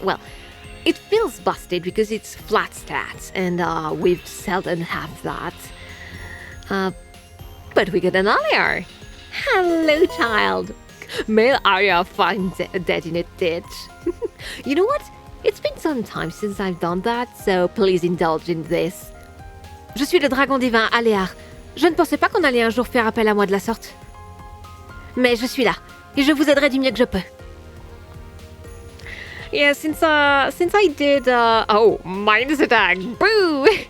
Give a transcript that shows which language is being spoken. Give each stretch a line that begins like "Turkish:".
English: Well, it feels busted because it's flat stats, and we've seldom have that. But we get an Arya. Hello, child. Male Arya found dead in a ditch. You know what? It's been some time since I've done that, so please indulge in this.
French: Je suis le dragon divin Aléar. Je ne pensais pas qu'on allait un jour faire appel à moi de la sorte. Mais je suis là, et je vous aiderai du mieux que je peux.
English: Yeah, since I did, oh, minus attack, boo!